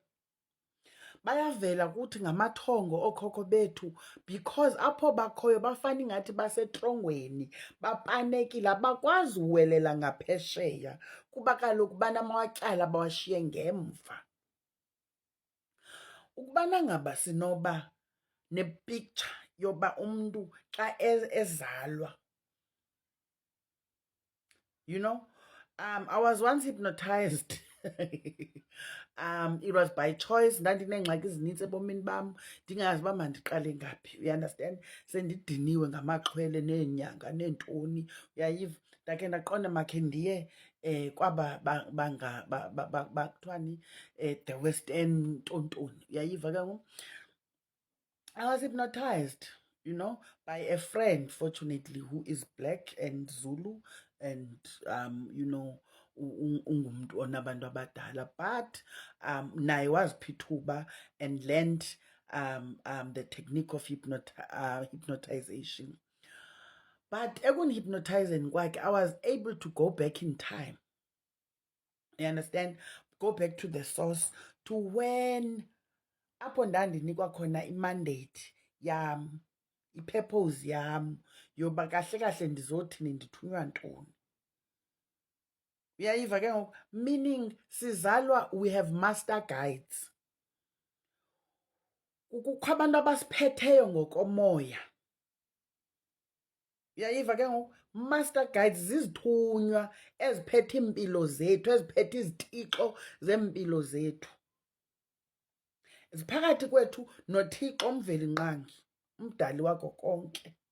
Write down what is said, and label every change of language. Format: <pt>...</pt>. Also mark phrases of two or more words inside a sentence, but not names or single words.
<xh>Bayavela kuthi ngamathongo ookhokho bethu because apho bakhoyo bafana ingathi basetrongweni, bapanekile, abakwazi uwelela ngaphesheya kuba kaloku banamatyala bawashiye ngemva. Ukubana ngaba sinoba ne-picture yoba umntu xa ezalwa,</xh> <en>you know, I was once hypnotized. It was by choice.</en> <xh>Ndandinengxaki ezinintsi ebomini bam, ndingazi uba mandiqale ngaphi,</xh> <en>you understand.</en> <xh>Sendidiniwe ngamaxhwele neenyanga neentoni, uyayiva. Ndakhe ndaqonda makhe ndiye kwaba kuthiwani, the West End ntontoni, uyayiva ke ngoku.</xh> <en>I was hypnotized, you know, by a friend, fortunately, who is black and Zulu and, you know,</en> <xh>ungumntu onabantu abadala.</xh> <en>But</en> <xh>naye wazipha ithuba</xh> <en>and learned the technique of hypnotization.</en> <xh>But ekundihypnotizing kwakhe,</xh> <en>I was able to go back in time. You understand? Go back to the source, to when</en> <xh>apho ndandinikwa khona imandate yam, i-purpose yam yoba kahle kahle ndizothini, ndithunywa ntoni. Uyayiva ke ngoku?</xh> <en>Meaning sizalwa, we have master guides.</en> <xh>Kukho abantu abasiphetheyo ngokomoya. Uyayiva ke ngoku?</xh> <en>Master guides</en> <xh>zizithunywa eziphethe iimpilo zethu, eziphethe izitixo zeempilo zethu. Ziphakathi kwethu noThixo umveli nqangi, umdali wako konke.</xh>